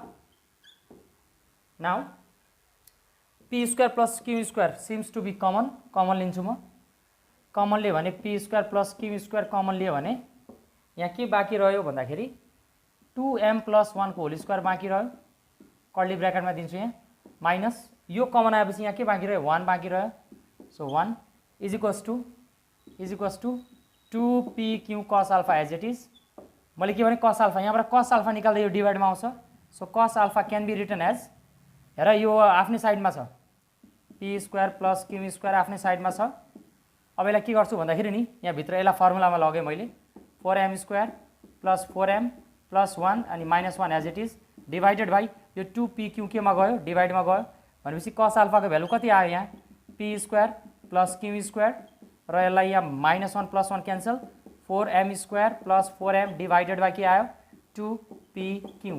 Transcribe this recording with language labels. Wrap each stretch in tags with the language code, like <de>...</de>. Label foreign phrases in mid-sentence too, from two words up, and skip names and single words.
<en>now p square plus q square seems to be common</en> <ne>लिन्छु म। कमन लियो भने</ne> <en>p square plus q square</en> <ne>कमन लियो भने यहाँ के बाँकी रह्यो भन्दाखेरि 2m + 1 को</ne> <en>whole square</en> <ne>बाँकी रह्यो।</ne> <en>curly bracketमा</en> <ne>दिन्छु यहाँ माइनस यो कमन आएपछि यहाँ के बाँकी रह्यो 1 बाँकी रह्यो।</ne> <en>so 1 is equals to 2pq cos alpha as it is.</en> <ne>मैले के भने</ne> <en>cos alpha,</en> <ne>यहाँबाट</ne> <en>cos alpha</en> <ne>निकाल्दा यो डिभाइडमा आउँछ।</ne> <en>so cos alpha can be written as,</en> <ne>हेर यो आफ्नै साइडमा छ</ne> <en>p square plus q square</en> <ne>आफ्नै साइडमा छ। अब यसलाई के गर्छु भन्दाखेरि नि यहाँ भित्र यसलाई फर्मुलामा लगेँ मैले</ne> <en>4m square plus 4m plus 1</en> <ne>अनि</ne> <en>minus 1 as it is divided by</en> <ne>यो 2pq केमा गयो डिभाइडमा गयो भनेपछि</ne> <en>cos alphaको value</en> <ne>कति आयो यहाँ</ne> <en>p square plus q square</en> <ne>र यसलाई यहाँ</ne> <en>minus 1 plus 1 cancel 4m square plus 4m divided by</en> <ne>के आयो 2pq।</ne>